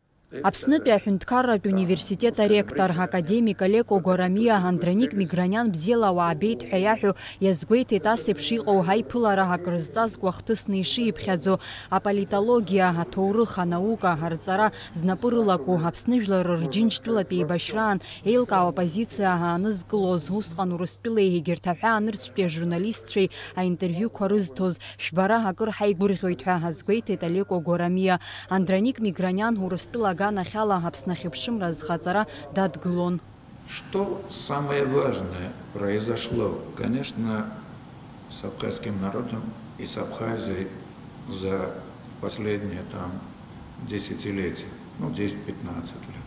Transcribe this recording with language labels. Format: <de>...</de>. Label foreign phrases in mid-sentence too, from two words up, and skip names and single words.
<ab>Аԥснытәи аҳәынҭқарратә университет аректор академик Алеко Горамиа Андроник Миграниан бзиала уаабеит ҳәа иаҳәо иазгәеиҭеит ас еиԥш иҟоу ҳаиԥылара акрызҵазкуа хҭысны ишиԥхьаӡо аполитологиа, аҭоурых, анаука, арҵара знапы рылаку Аԥсны жәлар рџьынџьтәылатә еибашьраан еилкаау апозициа аанызкылоз усҟан Урыстәылеи егьырҭ аҳәаанырцәтәи ажурналистцәеи аинтервиуқәа рызҭоз шәбара акыр ҳаигәырӷьоит ҳәа азгәеиҭеит Алеко Горамиа. Андроник Миграниан Урыстәыла</ab> <ru>Что самое важное произошло, конечно, с абхазским народом и с Абхазией за последние десятилетия, 10-15 лет.</ru>